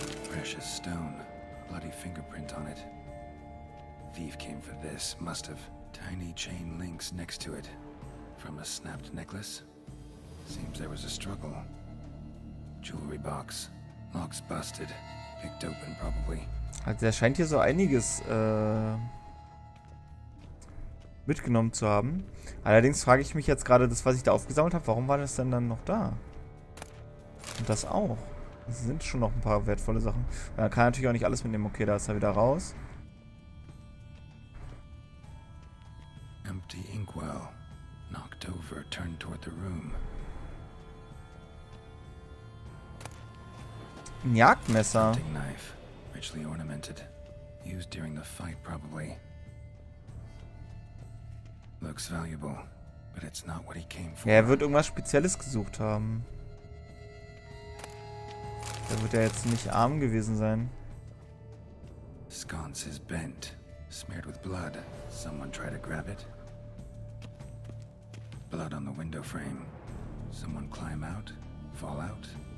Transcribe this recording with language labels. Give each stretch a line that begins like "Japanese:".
English: Precious stone. Bloody fingerprint on it. Thief came for this. Must have. Tiny chain links next to it. From a snapped necklace. Seems there was a struggle. Jewelry box. Lock's busted. Picked open probably.
German: Also er scheint hier so einiges mitgenommen zu haben. Allerdings frage ich mich jetzt gerade, das, was ich da aufgesammelt habe, warum war das denn dann noch da? Und das auch. Das sind schon noch ein paar wertvolle Sachen. Da kann er natürlich auch nicht alles mitnehmen. Okay, da ist er wieder raus.
English: Empty inkwell. Knocked over, turned toward the room.
German: Ein Jagdmesser.
English: Hunting knife. Richly ornamented. Used during the fight, probably. Looks valuable, but it's not what he came for.
German: Ja, er wird irgendwas Spezielles gesucht haben. Der wird ja jetzt nicht arm gewesen sein.
English: Sconce is bent, smeared with blood. Someone try to grab it. Blood on the window frame. Someone climb out, fall out.